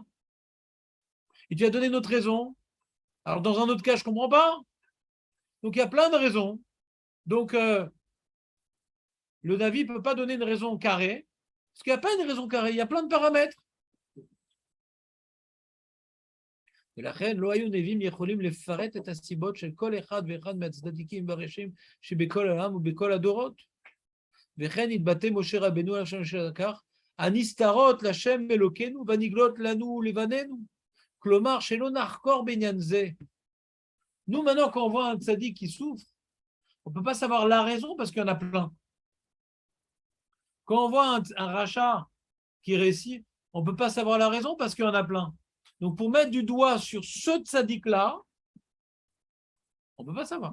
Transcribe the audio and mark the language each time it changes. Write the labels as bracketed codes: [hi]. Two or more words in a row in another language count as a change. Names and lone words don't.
[fr] Et tu as donné une autre raison, alors dans un autre cas, je ne comprends pas. Donc il y a plein de raisons. Donc le Navi ne peut pas donner une raison carrée, parce qu'il n'y a pas une raison carrée, il y a plein de paramètres. [he] ולכן לא היו נביאים יכולים לפרט את הסיבות של כל אחד ואחד מהצדדיקים והרשעים שבכל העולם ובכל הדורות. וכן התבטא משה רבנו על השם של כך, הנסתרות לשם אלוקינו והנגלות לנו לבנינו. כלומר, שלא נחקור בעניין זה. [fr] Nous, maintenant, quand on voit un tzaddik qui souffre, on ne peut pas savoir la raison parce qu'il y en a plein. Quand on voit un rachat qui réussit, on ne peut pas savoir la raison parce qu'il y en a plein. Donc, pour mettre du doigt sur ce tzaddik-là, on ne peut pas savoir.